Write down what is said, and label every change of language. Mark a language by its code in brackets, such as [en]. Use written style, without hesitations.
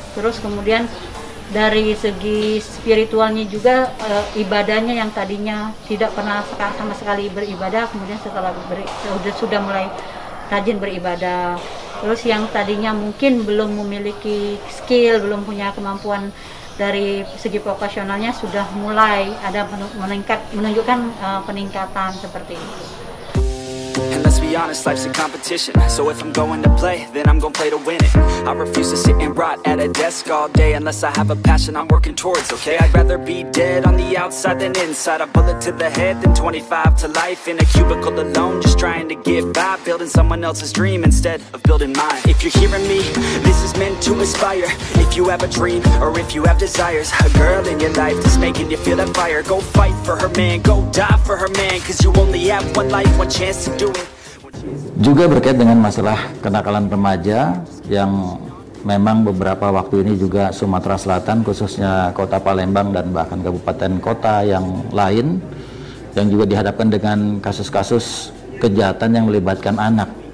[id] Terus kemudian dari segi spiritualnya juga, ibadahnya yang tadinya tidak pernah sama sekali beribadah, kemudian setelah sudah mulai rajin beribadah. Terus yang tadinya mungkin belum memiliki skill, belum punya kemampuan dari segi profesionalnya, sudah mulai ada menunjukkan peningkatan seperti itu. [en] And let's be honest, life's a competition. So if I'm going to play, then I'm gonna play to win it. I refuse to sit and rot at a desk all day unless I have a passion I'm working towards, okay? I'd rather be dead on the outside than inside. A bullet to the head than 25 to life in a cubicle alone, just trying to get by, building someone else's dream instead of building mine. If you're hearing me, this is meant to inspire. If you have a dream or if you have desires, a girl in your life that's making you feel that fire, go fight for her man, go die for her man, cause you only have one life, one chance to do it. [id] Juga berkait dengan masalah kenakalan remaja yang memang beberapa waktu ini juga Sumatera Selatan, khususnya Kota Palembang dan bahkan kabupaten kota yang lain, yang juga dihadapkan dengan kasus-kasus kejahatan yang melibatkan anak.